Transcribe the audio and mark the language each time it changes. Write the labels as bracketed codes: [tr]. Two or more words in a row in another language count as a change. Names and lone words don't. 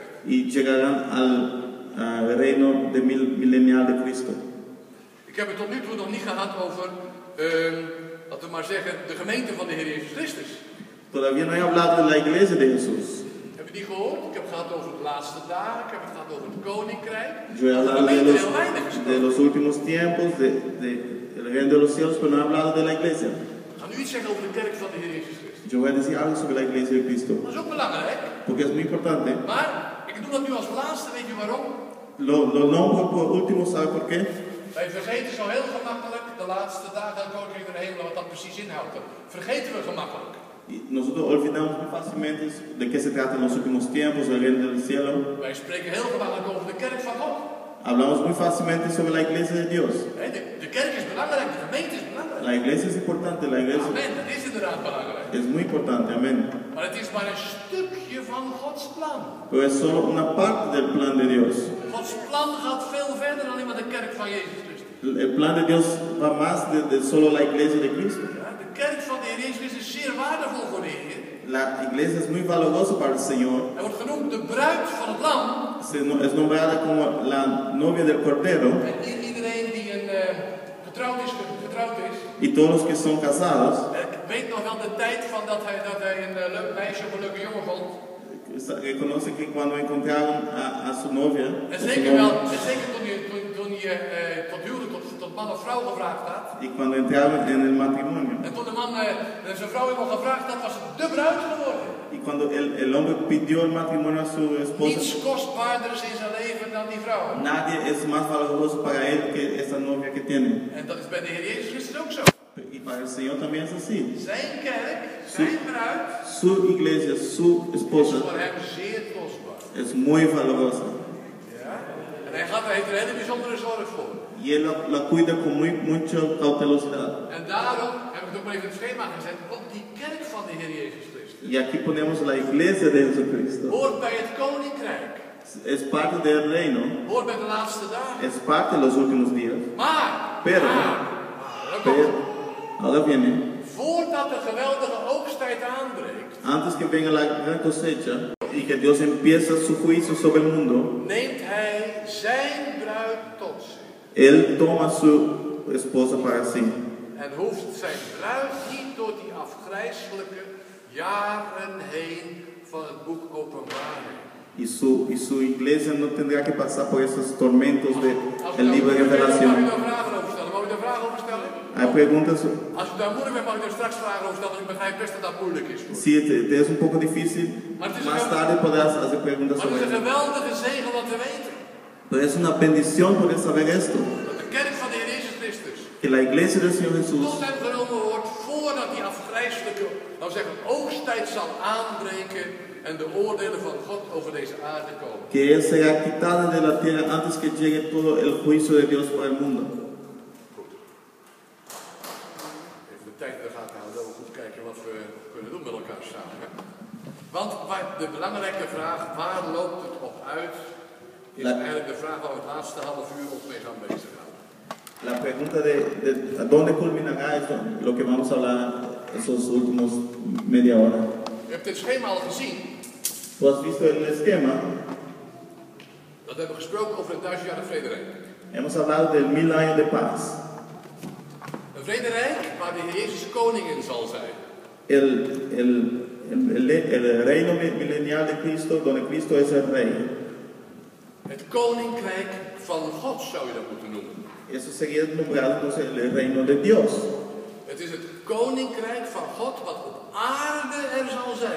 [es] Y llegarán al reino de milenial de Cristo. [nl] Ik heb het tot nu toe nog niet gehad over, laten we maar zeggen, de gemeente van de Heer Jezus Christus. [es] Todavía no he hablado de la iglesia de Jesús. [nl] Heb je die gehoord? Ik heb het gehad over de laatste dagen, ik heb het gehad over het koninkrijk. [es] Yo he hablado de los últimos tiempos, del reino de los cielos, pero no he hablado de la iglesia. [nl] Ik ga nu iets zeggen over de kerk van de Heer Jezus Christus. [es] Yo voy a decir algo sobre la iglesia de Cristo. [nl] Dat is ook belangrijk. [es] Porque es muy importante. [nl] Maar ik doe dat nu als laatste, weet je waarom? [es] Lo nombro por último, ¿sabe por qué? [nl] Wij vergeten zo heel gemakkelijk de laatste dagen en koninkrijk der hemelen, wat dat precies inhoudt. Vergeten we gemakkelijk. [es] Y nosotros olvidamos muy fácilmente de qué se trata en los últimos tiempos, el reino del cielo. [nl] Wij spreken heel gemakkelijk over de kerk van God. [es] Hablamos muy fácilmente sobre la iglesia de Dios. [nl] De kerk is belangrijk, de gemeente is belangrijk. [es] La iglesia es importante, la iglesia [nl] Amen, dat is inderdaad belangrijk. [es] es muy importante, amén. [nl] Maar het is maar een stukje van Gods plan. [es] Pero es solo una parte del plan de Dios. [nl] Gods plan gaat veel verder dan alleen maar de kerk van Jezus Christus. [es] El plan de Dios va más de solo la iglesia de Cristo. [nl] Ja, de kerk van de Heer Jezus Christus is zeer waardevol voor de Heer. [es] La iglesia es muy valorosa para el Señor. [nl] Hij wordt genoemd de bruid van het lam. [es] Es nombrada como la novia del Cordero. [nl] En iedereen die getrouwd is. [es] Y todos los que son casados. [nl] Ik weet nog wel de tijd van dat hij een leuk meisje of een leuke jongen vond. [es] Reconocen que cuando encontraron a su novia. [nl] En zeker wel, zeker toen je tot huwelijk, tot man of vrouw gevraagd had. [es] Y cuando entraron en el matrimonio. [nl] En toen de man zijn vrouw helemaal gevraagd had, was het de bruid geworden. [es] Y cuando el hombre pidió el matrimonio a su esposa. [nl] Niets kostbaarder is in zijn leven dan die vrouw. [es] Nadie es más valoroso para él que esa novia que tiene. [nl] En dat is bij de Heer Jezus Christus ook zo. [es] Y para el Señor también es así. [nl] Zijn kerk, zijn bruid, [es] su iglesia, su esposa, [nl] is voor hem zeer kostbaar. [es] es muy valorosa. [nl] Ja? En hij heeft er een hele bijzondere zorg voor. [es] Y él la cuida con mucha cautelosidad. [nl] En daarom heb ik het ook maar even in het schema gezet. Ook die kerk van de Heer Jezus Christus. [es] Y aquí ponemos la iglesia de Jesucristo. [nl] Hoort bij het koninkrijk. [es] Es parte del reino. [nl] Hoort bij de laatste dagen. [es] Es parte de los últimos días. Pero, ahora viene. [nl] Voordat de geweldige oogsttijd aanbreekt. [es] Antes que venga la gran cosecha y que Dios empieza su juicio sobre el mundo. [nl] Neemt hij zijn bruid tot zich. [es] Él toma su esposa para sí. [nl] En hoeft zijn bruid niet door die afgrijselijke jaren heen van het boek Openbaring. [es] Y su iglesia no tendrá que pasar por esos tormentos del libro de Revelación. [nl] Mag u daar vragen over stellen? [es] Hay preguntas. [nl] Als u daar moeilijk bent, mag ik er straks vragen over stellen. Ik begrijp best dat dat moeilijk is. [es] Si te es un poco difícil, más tarde podrás hacer preguntas sobre [nl] Maar het is [es] eso. [nl] een geweldige zegen wat we weten. [es] Pero es una bendición poder saber esto. [nl] Dat de kerk van de Heer Jezus Christus [es] Que la iglesia del Señor Jesús [nl] tot hem genomen wordt voordat die afgrijselijke, nou zeggen, oogsttijd zal aanbreken en de oordelen van God over deze aarde komen. [es] que Él sea quitada de la tierra antes que llegue todo el juicio de Dios para el mundo. [nl] Goed. Even de tijd in de gaten houden, we goed kijken wat we kunnen doen met elkaar samen. Hè? Want de belangrijke vraag, waar loopt het op uit, is eigenlijk de vraag waar we het laatste half uur ons mee gaan bezighouden. [es] La pregunta de dónde culminará esto, lo que vamos a hablar esos últimos media hora. [nl] U hebt dit schema al gezien. [es] Tú has visto el esquema. [nl] Dat hebben we gesproken over het 1000-jarige vrederijk. [es] Hemos hablado del 1000 años de paz. [nl] Een vrederijk waar de Heer Jezus koning in zal zijn. [es] El reino milenial de Cristo, donde Cristo es el rey. [nl] Het koninkrijk van God zou je dat moeten noemen. [es] Eso sería nombrado entonces el reino de Dios. [nl] Het is het koninkrijk van God wat op aarde er zal zijn.